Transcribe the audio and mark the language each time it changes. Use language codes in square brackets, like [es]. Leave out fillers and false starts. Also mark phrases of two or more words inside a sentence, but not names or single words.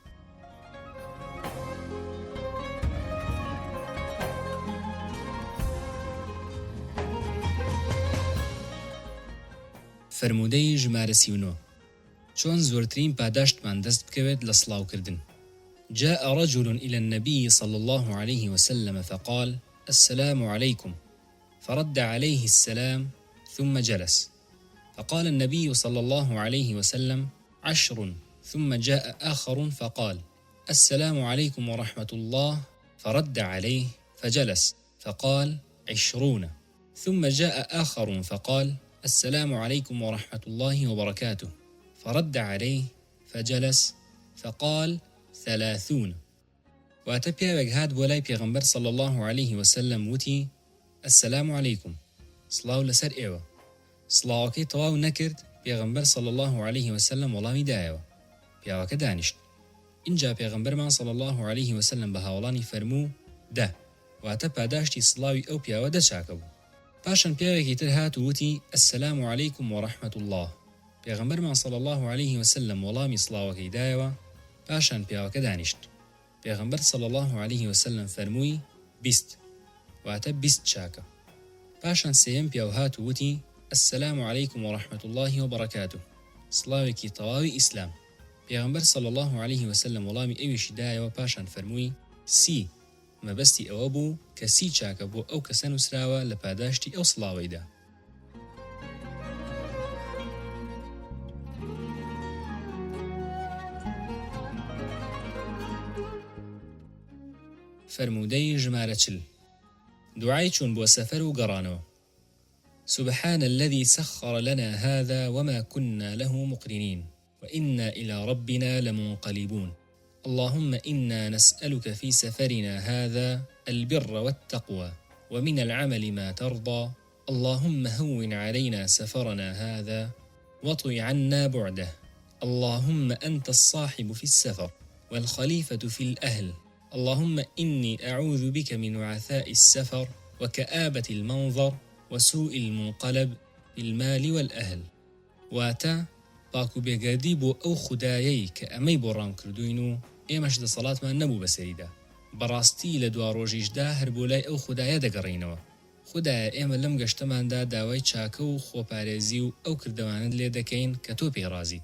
[ckb] فەرموودەی ژمارە 39 چۆن زۆرترین پاداشتمان دەست بکەوێت لە سڵاوکردن. [ar] جاء رجل إلى النبي صلى الله عليه وسلم فقال: السلام عليكم، فرد عليه السلام ثم جلس. فقال النبي صلى الله عليه وسلم: 10. ثم جاء آخر فقال: السلام عليكم ورحمة الله، فرد عليه فجلس. فقال: 20. ثم جاء آخر فقال: السلام عليكم ورحمة الله وبركاته، فرد عليه فجلس. فقال: 30. [ckb] واتە پیاوێک هات بۆ لای پێغەمبەر [ar] صلی الله عليه وسلم [ckb] وتی: [ar] السلام عليكم، [ckb] سڵاو لەسەر ئێوە. سڵاوەکەی تەواو نەکرد، پێغەمبەر [ar] صلی الله عليه وسلم [ckb] وەڵامی دایەوە. پیاوەکە دانیشت. اینجا پێغەمبەرمان [ar] صلی الله عليه وسلم [ckb] بە هاوڵانی فەرموو: دە، واتە پاداشتی سڵاوی ئەو پیاوە دەچاکە بوو. پاشان پیاوێکی تر هات و وتی: [ar] السلام عليكم ورحمة الله. [ckb] پێغەمبەرمان [ar] صلی الله عليه وسلم [ckb] وەڵامی سڵاوەکەی دایەوە. پاشان پیاوەکە دانیشت. پێغەمبەر [ar] صلی الله عليه وسلم [ckb] فەرمووی: 20، واتە 20 چاکە. پاشان سێیەم پیاو هات و وتی: [ar] السلام عليكم ورحمة الله وبركاته، [ckb] سڵاوێکی تەواوی ئیسلام. پێغەمبەر [ar] صلی الله عليه وسلم [ckb] وەڵامی ئەویشی دایەوە. پاشان فەرمووی: 30، مەبەستی ئەوە بوو کە 30 چاکە بۆ ئەو کەسە نووسراوە لە پاداشتی ئەو سڵاوەیدا. فەرموودەی ژمارە 40 دوعای چوون بۆ سەفەر و گەڕانەوە. [ar] سبحان الذي سخر لنا هذا وما كنا له مقرنين وإنا إلى ربنا لمنقلبون. اللهم إنا نسألك في سفرنا هذا البر والتقوى ومن العمل ما ترضى. اللهم هون علينا سفرنا هذا واطوي عنا بعده. اللهم أنت الصاحب في السفر والخليفة في الأهل. اللهم إني أعوذ بك من وعثاء السفر وكآبة المنظر وسوء المنقلب بالمال والأهل. [ckb] واتا باكو بێگەردی بۆ ئەو خودایەی کە ئەمەی بۆ ڕام کردوین و ئێمەش دە سەڵاتمان نەبوو بەسەریدا. بەڕاستی لە دوا ڕۆژیشدا هەر بۆ لای ئەو خودایە دەگەڕینەوە. خودایە ئێمە لەم گەشتەماندا داوای چاکە و خۆپارێزی و ئەو کردەوانت لێ دەکەین کە تۆ پێی ڕازیت.